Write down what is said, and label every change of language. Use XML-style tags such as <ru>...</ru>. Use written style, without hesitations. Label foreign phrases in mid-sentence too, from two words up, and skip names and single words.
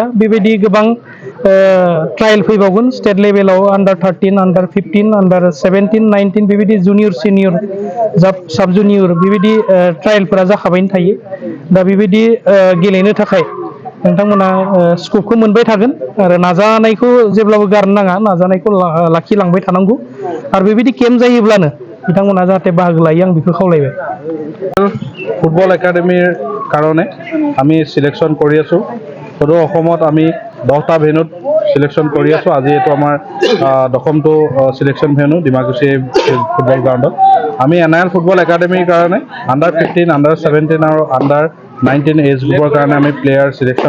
<brx>बेबायदि गोबां ट्रायल फैबावगोन</brx> <en>state level</en> <brx>आन्डार 13, आन्डार 15, आन्डार 17, 19 बेबायदि</brx> <en>junior senior sub junior</en> <brx>बेबायदि ट्रायलफोरा जाखाबायनो थायो। दा बेबायदि गेलेनो थाखाय नोंथांमोना स्कपखौ मोनबाय थागोन आरो नाजानायखौ जेब्लाबो गारनो नाङा नाजानायखौ लाखिलांबाय थानांगौ आरो बेबायदि केम्प जायोब्लानो बिथांमोना जाहाथे बाहागो लायो आं बेखौ खावलायबाय</brx> <as>ফুটবল একাডেমিৰ কাৰণে আমি সিলেকশ্যন কৰি আছোঁ সদৌ অসমত আমি 10টা ভেন্যুত সিলেকশ্যন কৰি আছোঁ আজি এইটো আমাৰ 10মটো</as> <en>selection venue</en> <as>ডিমাকুছী</as> <en>football ground</en> <as>আমি NIL ফুটবল একাডেমিৰ কাৰণে আণ্ডাৰ 15 আণ্ডাৰ 17 আৰু আণ্ডাৰ 19</as> <en>age group</en> <as>কাৰণে আমি</as> <en>player selection</en>